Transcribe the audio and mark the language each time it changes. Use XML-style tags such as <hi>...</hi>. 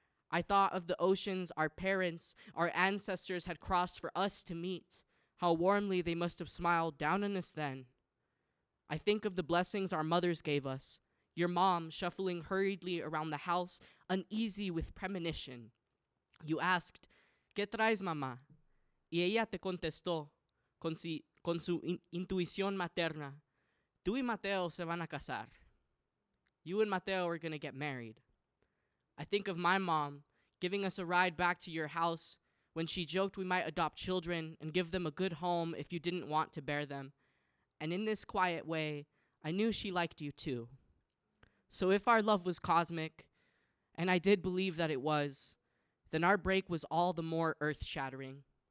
<en>I thought of the oceans our parents, our ancestors had crossed for us to meet, how warmly they must have smiled down on us then. I think of the blessings our mothers gave us, your mom shuffling hurriedly around the house, uneasy with premonition. You asked,</en> <es>¿Qué traes, mamá? Y ella te contestó, con su intuición materna, tú y Mateo se van a casar.</es> <en>You and Mateo are going to get married. I think of my mom giving us a ride back to your house when she joked we might adopt children and give them a good home if you didn't want to bear them. And in this quiet way, I knew she liked you too. So if our love was cosmic, and I did believe that it was, then our break was all the more earth-shattering.</en>